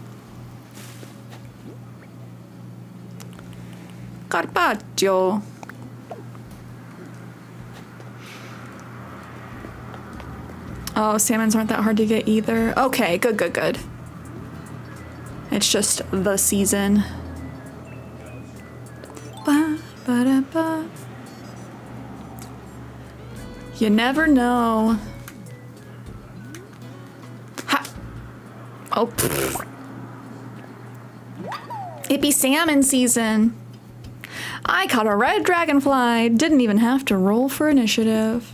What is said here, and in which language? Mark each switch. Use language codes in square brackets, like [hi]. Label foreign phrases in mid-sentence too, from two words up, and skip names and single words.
[en] Carpaccio. Oh, salmons aren't that hard to get either. Okay, good, good, good. It's just the season. Ba, ba, da, ba. You never know. Ha! Oh, pfft. It be salmon season. I caught a red dragonfly. Didn't even have to roll for initiative.